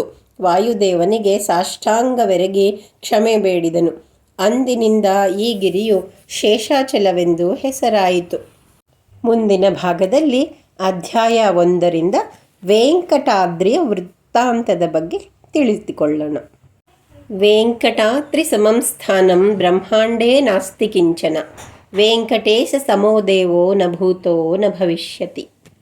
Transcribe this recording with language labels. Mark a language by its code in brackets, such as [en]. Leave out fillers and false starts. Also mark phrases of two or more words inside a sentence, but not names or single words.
[kn] ವಾಯುದೇವನಿಗೆ ಸಾಷ್ಟಾಂಗವೆರಗಿ ಕ್ಷಮೆ ಬೇಡಿದನು. ಅಂದಿನಿಂದ ಈ ಗಿರಿಯು ಶೇಷಾಚಲವೆಂದು ಹೆಸರಾಯಿತು. ಮುಂದಿನ ಭಾಗದಲ್ಲಿ ಅಧ್ಯಾಯ 1ರಿಂದ ವೆಂಕಟಾದ್ರಿಯ ವೃತ್ತಾಂತದ ಬಗ್ಗೆ ತಿಳಿದುಕೊಳ್ಳೋಣ. [sa] ವೆಂಕಟಾದ್ರಿ ಸಮಂ ಸ್ಥಾನಂ ಬ್ರಹ್ಮಾಂಡೇ ನಾಸ್ತಿ ಕಿಂಚನ. ವೆಂಕಟೇಶ ಸಮೋ ದೇವೋ ನ ಭೂತೋ ನ ಭವಿಷ್ಯತಿ.